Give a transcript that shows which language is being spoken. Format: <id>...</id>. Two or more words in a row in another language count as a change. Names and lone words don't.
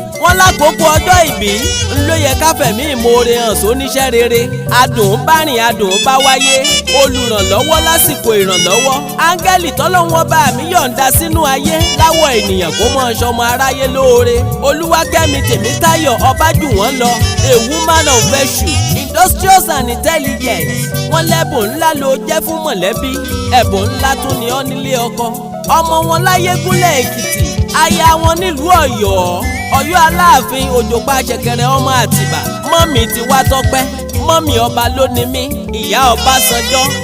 <yo>Wọ́n lákòókò ọjọ́ ìbí, ń ló yẹ ká fẹ̀mí ìmoore hàn sóníṣẹ́ rere. Adùn bá rìn, adùn bá wáyé. Olùrànlọ́wọ́ lásìkò ìrànlọ́wọ́. Áńgẹ́lì tọ́lọ́run ọba mi yọ̀ǹda sínú ayé láwọ̀ ènìyàn kó mọ́ ṣọmọ aráyé lóore. Olúwakẹ́mi Tèmítáyọ̀, ọba jù wọ́n lọ.</yo> <en>A woman of virtue, industrious and intelligent.</en> <yo>Wọ́n lẹ́bùn ńlá ló jẹ́ fún mọ̀lẹ́bí. Ẹ̀bùn ńlá tún ni ọ́ nílé ọkọ. Ọmọ wọn láyégúnlẹ̀ Èkìtì. Aya wọn nílùú Ọ̀yọ́. Ọ̀yọ́ Aláàfin, òjò pa ṣẹ̀kẹ̀rẹ̀ ọmọ Àtìbà. Mọ́mì ti wá tọ́pẹ́. Mọ́mì ọba ló ni mí. Ìyá Ọbásanjọ́.</yo>